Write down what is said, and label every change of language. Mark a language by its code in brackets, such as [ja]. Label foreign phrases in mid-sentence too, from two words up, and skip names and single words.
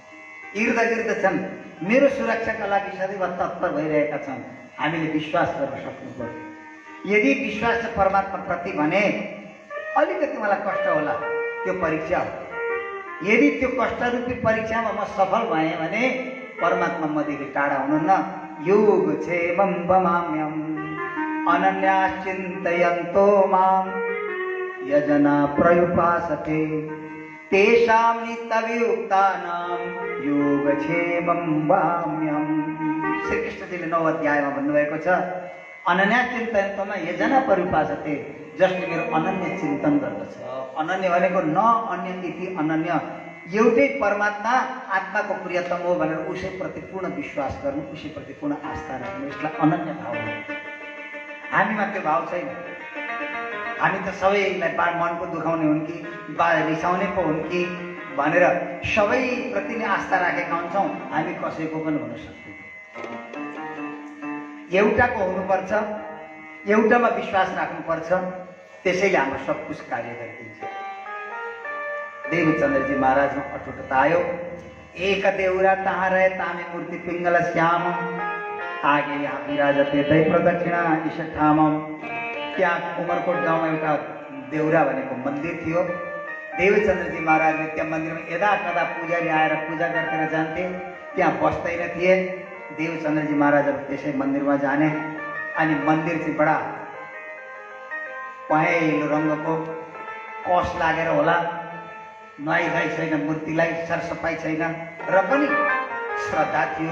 [hi] इर्द गिर्द [ne] छन्, मेरो सुरक्षाका लागि सदैव तत्पर भइरहेका छन्। हामीले विश्वास गर्न सक्नु पर्यो। यदि विश्वास छ परमात्मा प्रति भने अलिकति मलाई कष्ट होला, त्यो परीक्षा हो। यदि त्यो कष्टरूपी परीक्षामा म सफल भएँ भने परमात्मा मदेखि टाढा हुनुहुन्न। [sa] योग क्षेमं वमाम्यम अनन्याश्चिन्तयन्तो मां यजना प्रयुपासते तेषां नित्यवियुक्तानां योगक्षेमं वहाम्यहम्। [ne] श्रीकृष्णजीले 9 अध्यायमा भन्नुभएको छ, [sa] अनन्या चिन्तयन्तोमा यजना प्रयुपासते, [ne] जसले मेरो अनन्य चिन्तन गर्दछ। अनन्य भनेको [sa] न अन्य इति अनन्य, [ne] एउटै परमात्मा आत्माको प्रियतम हो भनेर उसैप्रति पूर्ण विश्वास गर्नु, उसैप्रति पूर्ण आस्था राख्नु, यसलाई अनन्य भाव हो। हामीमा त्यो भाव छैन। हामी त सबैलाई मनको दुखाउने हुन् कि रिसाउने पो हुन् कि भनेर सबैप्रति नै आस्था राखेका हुन्छौँ। हामी कसैको पनि हुन सक्दैनौँ। एउटाको हुनुपर्छ, एउटामा विश्वास राख्नुपर्छ, त्यसैले हाम्रो [hi] सब कुछ [ne] कार्य गरिदिन्छ। देवचन्द्रजी महाराजमा अटुटता आयो। [hi] एक देउरा तहाँ रहे तामे मूर्ति पिङ्गल श्याम, आगे यहाँ विराजते दै प्रदक्षिणा ईश ठामम। [ne] त्यहाँ उमरकोट गाउँमा एउटा देउरा भनेको मन्दिर थियो। देवचन्द्रजी महाराजले त्यहाँ मन्दिरमा यदा कदा पुजारी आएर पूजा गरेर जान्थे, त्यहाँ बस्दैन थिए। देवचन्द्रजी महाराजहरू त्यसै मन्दिरमा जाने, अनि मन्दिर चाहिँ बडा पहेँलो रङ्गको कस लागेर होला, नुहाइधुवाइ छैन, मूर्तिलाई सरसफाइ छैन, र पनि श्रद्धा थियो।